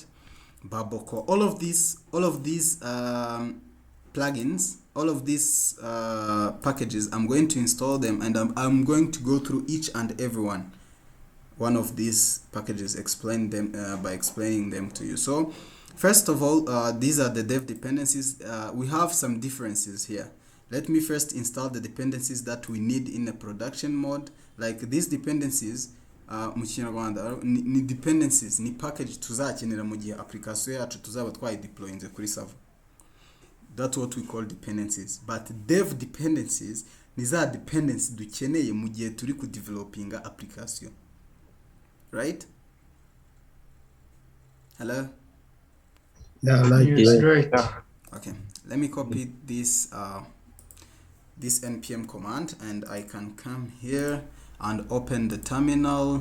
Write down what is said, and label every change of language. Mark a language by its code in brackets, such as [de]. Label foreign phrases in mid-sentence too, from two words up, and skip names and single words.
[en] Bubble Core, all of these plugins, all of these packages, I'm going to install them, and I'm going to go through each and every one of these packages, explain them by explaining them to you. So first of all, these are the dev dependencies. We have some differences here. Let me first install the dependencies that we need in a production mode. Like these dependencies, [rw] mu Kinyarwanda ni dependencies, ni package tuzakenera mu gihe application yacu tuzaba twayideployinze kuri server. [en] That's what we call dependencies. But dev dependencies [rw] ni za dependencies dukeneye mu gihe turi ku developinga application. [en] Right? Hello? Yeah, like Yes, right. Okay. Let me copy this this npm command, and I can come here and open the terminal.